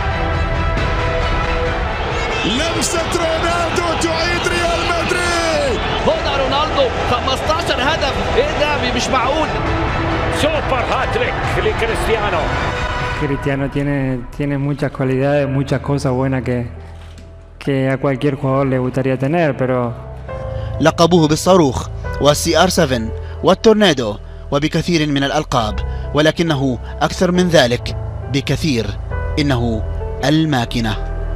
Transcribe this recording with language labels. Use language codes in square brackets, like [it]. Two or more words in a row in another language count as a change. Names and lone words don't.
[ar] لمسة رونالدو تعيد ريال مدريد. هنا رونالدو 15 هدف، ايه ده مش معقول. [en] super hat-trick [ar] لكريستيانو. [es] Cristiano tiene muchas cualidades, muchas cosas buenas que a cualquier jugador le gustaría tener, pero [ar] لقبوه بالصاروخ والCR7 والتورنادو وبكثير من الألقاب، ولكنه أكثر من ذلك بكثير، إنه الماكنة.